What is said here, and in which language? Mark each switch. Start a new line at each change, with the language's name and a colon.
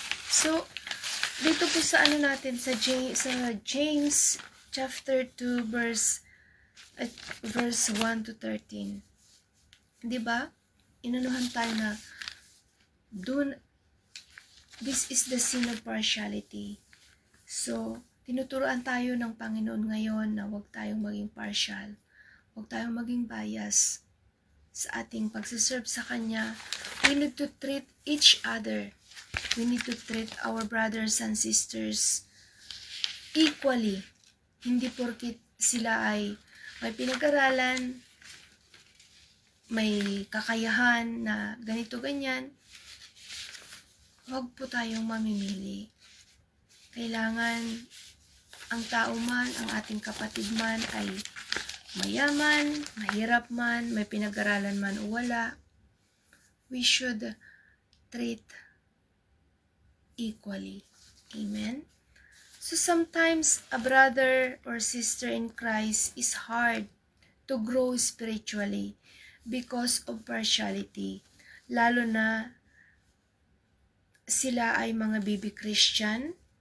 Filipino: So dito po sa natin sa James chapter 2 verse 1 to 13. 'Di ba? Inanuhan tayo na
English: this is the sin of partiality.
Filipino: So, tinuturuan tayo ng Panginoon ngayon na huwag tayong maging partial. Huwag tayong maging bias sa ating pagsiserve sa Kanya.
English: We need to treat each other. We need to treat our brothers and sisters equally.
Filipino: Hindi porkit sila ay may pinag-aralan, may kakayahan na ganito ganyan, huwag po tayong mamimili. Kailangan ang tao man, ang ating kapatid man ay mayaman, mahirap man, may pinag-aralan man o wala,
English: we should treat equally.
Filipino: Amen?
English: So sometimes a brother or sister in Christ is hard to grow spiritually because of partiality.
Filipino: Lalo na sila ay mga baby Christian.